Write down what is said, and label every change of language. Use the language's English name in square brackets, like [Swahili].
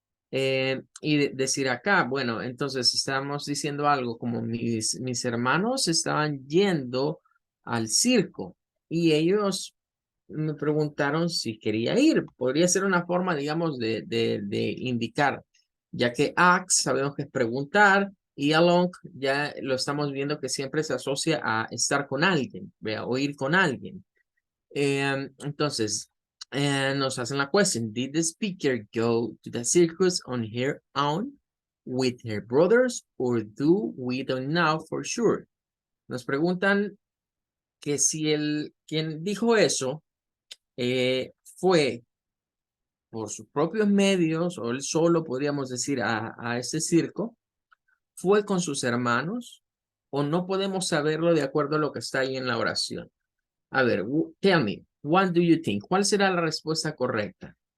[Spanish] Y decir acá, bueno, entonces estamos diciendo algo como mis hermanos estaban yendo al circo y ellos me preguntaron si quería ir. Podría ser una forma, digamos, de indicar, ya que ask sabemos que es preguntar y along ya lo estamos viendo que siempre se asocia a estar con alguien, ¿vea? O ir con alguien. Entonces, nos hacen la question. [English] Did the speaker go to the circus on her own with her brothers or do we don't know for sure? [Spanish] Nos preguntan que si quien dijo eso fue por sus propios medios o él solo, podríamos decir, a ese circo, fue con sus hermanos o no podemos saberlo de acuerdo a lo que está ahí en la oración. A ver, [English] tell me, what do you think? [Spanish] ¿Cuál será la respuesta correcta?